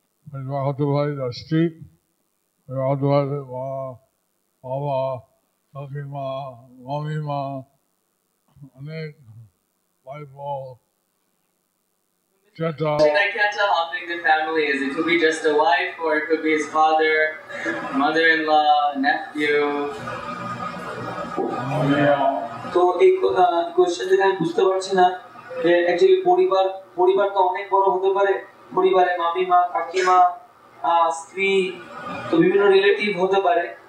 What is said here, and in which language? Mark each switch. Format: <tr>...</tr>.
<bn>পরিবার হতে পারে স্ত্রী, পরিবার হতে পারে মা, বাবা, কাকিমা, মামিমা, অনেক ভাই বোন, চেতা।</bn> <en>I can't tell how big the family is. It could be just a wife, or it could be his father, mother-in-law, nephew.</en> <bn>তো এই কোশ্চেন থেকে আমি বুঝতে পারছি না যে অ্যাকচুয়ালি পরিবার তো অনেক বড় হতে পারে, পরিবারে মামিমা, কাকিমা, স্ত্রী, তো বিভিন্ন রিলেটিভ হতে পারে।</bn>